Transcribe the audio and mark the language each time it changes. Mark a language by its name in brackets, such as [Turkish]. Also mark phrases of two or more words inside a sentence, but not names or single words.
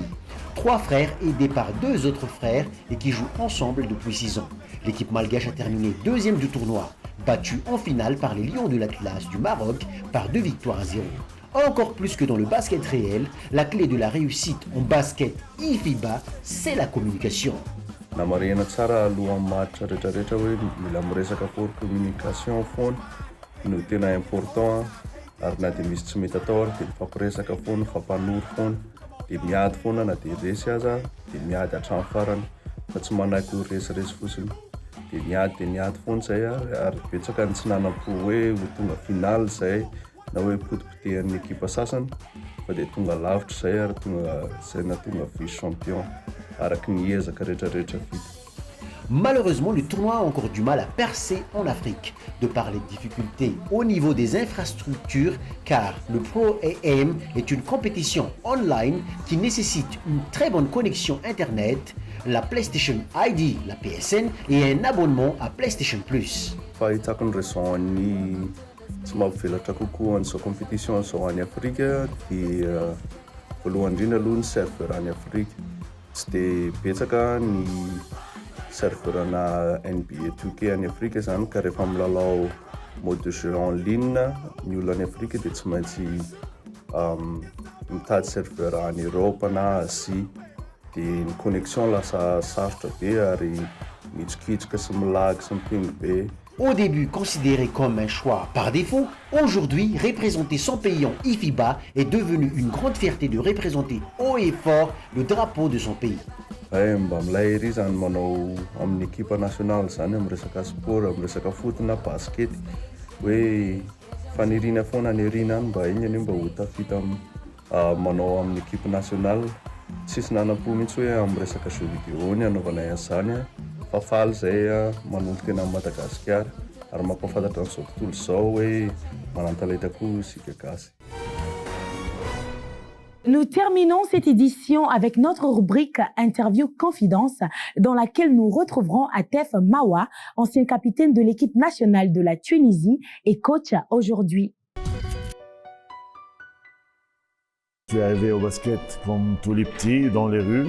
[French] 3 frères aidés par 2 autres frères et qui jouent ensemble depuis 6 ans. L'équipe malgache a terminé 2e du tournoi, battue en finale par les Lions de l'Atlas du Maroc par 2 victoires à 0. Encore plus que dans le basket réel, la clé de la réussite en basket IFIBA, c'est la communication. [Malagasy] Namarihana tsara alohan'ny match rehetrarehetra hoe mila miresaka [English] for communication [Malagasy] foana no tena important ary na dia misy tsy mety atao ary dia mifampiresaka foana, mifampanory foana, dia miady foana na dia resy aza dia miady hatramin'ny farany fa tsy manaiky ho resiresy fotsiny. Dia miady foana zay ary betsaka ny tsy nanam-po hoe ho tonga final zay na hoe potipotehan'ny ekipa sasany fa dia tonga lavitra zay ary zay na tonga [French] vice champion [Malagasy] araky ny ezaka rehetrarehetra vita. [French] Malheureusement, le tournoi a encore du mal à percer en Afrique, de par les difficultés au niveau des infrastructures, car le Pro AM est une compétition online qui nécessite une très bonne connexion Internet, la PlayStation ID, la PSN, et un abonnement à PlayStation Plus. [Malagasy] Fahitako ny raison ny tsy mampivelatra kokoa an'izao compétition zao any Afrika dia voalohany indrindra aloha ny serveur any Afrika. Tsy dia betsaka ny serveurana NBA 2K any Afrika zany ka rehefa milalao [French] mode de jeu en ligne [Malagasy] ny olo any Afrika dia tsy maintsy mitady serveur any Europe na Asie dia ny connexion lasa sarotra be ary mitsokitroka sy milag sy mipingy be. [French] Au début considéré comme un choix par défaut, aujourd'hui représenter son pays en IFIBA est devenu une grande fierté de représenter haut et fort le drapeau de son pays. [Malagasy] Mba milay ery zany manao amin'ny [French] équipe nationale [Malagasy] zany amin'ny resaka sport, amin'ny resaka foot na basket hoe fanirina foana ny erina any mba igny any mba ho tafita manao amin'ny [French] équipe nationale. [Malagasy] Tsisy nanam-po mihitsy hoe amin'ny resaka [French] jeux vidéo [Malagasy] ny anaovanay an'izany fa faly zay manoloka eny amin'ny Madagasikara ary mampahafantatra an'izao tontolo izao hoe manantalenta koa isika gasy. [French] Nous terminons cette édition avec notre rubrique Interview Confidence dans laquelle nous retrouverons Atef Mawa, ancien capitaine de l'équipe nationale de la Tunisie et coach aujourd'hui. Je suis arrivé au basket comme tous les petits dans les rues.